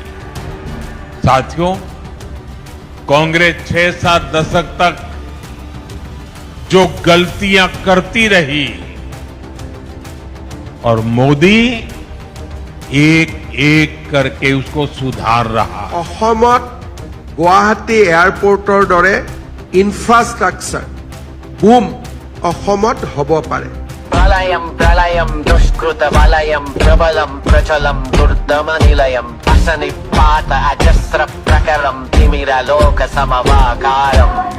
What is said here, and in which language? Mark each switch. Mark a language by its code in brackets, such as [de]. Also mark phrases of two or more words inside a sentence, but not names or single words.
[hi] साथियों, कांग्रेस 6-7 दशक तक जो गलतियां करती रही और मोदी एक एक करके उसको सुधार रहा। [as] অসমত গুৱাহাটী এয়াৰপোৰ্টৰ দৰে [en] infrastructure boom [as] অসমত হ'ব পাৰে। [sa] प्रलयं प्रलयं दुष्कृतवलयं प्रबलं प्रचलं दुर्दमनिलयं असनिपात अजस्र प्रकरं तिमिरलोक समवाकारम्